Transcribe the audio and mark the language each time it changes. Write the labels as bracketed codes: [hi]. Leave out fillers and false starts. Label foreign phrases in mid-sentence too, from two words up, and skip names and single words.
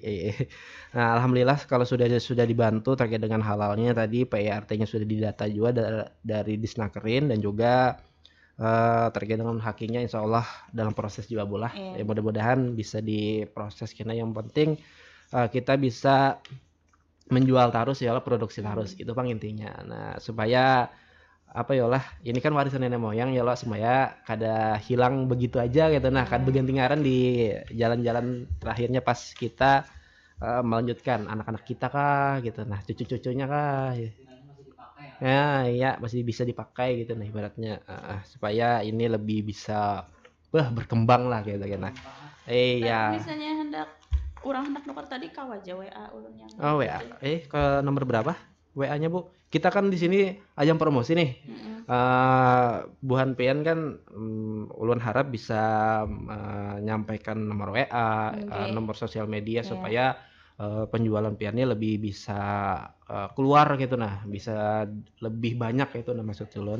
[id] Nah, alhamdulillah kalau sudah dibantu terkait dengan halalnya tadi PIRT-nya sudah didata juga dari Disnakerin dan juga terkait dengan hakinya [ar] إن شاء الله [id] dalam proses juga bola. Ya, mudah-mudahan bisa diproses karena yang penting kita bisa menjual terus ya produksi terus itu Bang intinya. Nah, supaya apa ya lah ini kan warisan nenek moyang ya lah supaya kada hilang begitu aja gitu nah kada berganti-ngaran di jalan-jalan terakhirnya pas kita melanjutkan anak-anak kita kah gitu nah cucu-cucunya kah ya masih bisa dipakai gitu nah ibaratnya supaya ini lebih bisa berkembang lah gitu nah [bjn] ya misalnya hendak nukar tadi kawa aja WA ulun yang [id] WA ke nomor berapa WA-nya Bu? Kita kan di sini ajang promosi nih. Bu Hanpian kan ulun harap bisa menyampaikan nomor WA, nomor sosial media supaya penjualan piannya lebih bisa keluar gitu nah, bisa lebih banyak itu nah maksud ulun.